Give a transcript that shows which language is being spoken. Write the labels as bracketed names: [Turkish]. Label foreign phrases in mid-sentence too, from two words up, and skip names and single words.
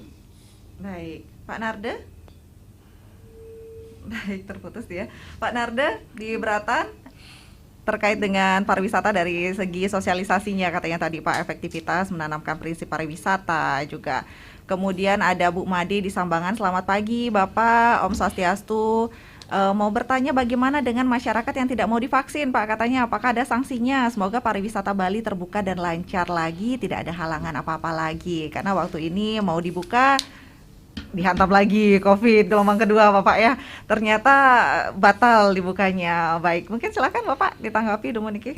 [Indonesian] Baik, Pak Narde. Baik, terputus ya. Pak Narde di Beratan terkait dengan pariwisata dari segi sosialisasinya katanya tadi Pak, efektivitas menanamkan prinsip pariwisata juga. Kemudian ada Bu Made di Sambangan. Selamat pagi Bapak, [Balinese] Om Swastiastu. [Indonesian] Mau bertanya bagaimana dengan masyarakat yang tidak mau divaksin Pak, katanya apakah ada sanksinya? Semoga pariwisata Bali terbuka dan lancar lagi, tidak ada halangan apa-apa lagi. Karena waktu ini mau dibuka dihantam lagi COVID gelombang kedua Bapak ya. Ternyata batal dibukanya. Baik, mungkin silakan Bapak ditanggapi dulu Niki.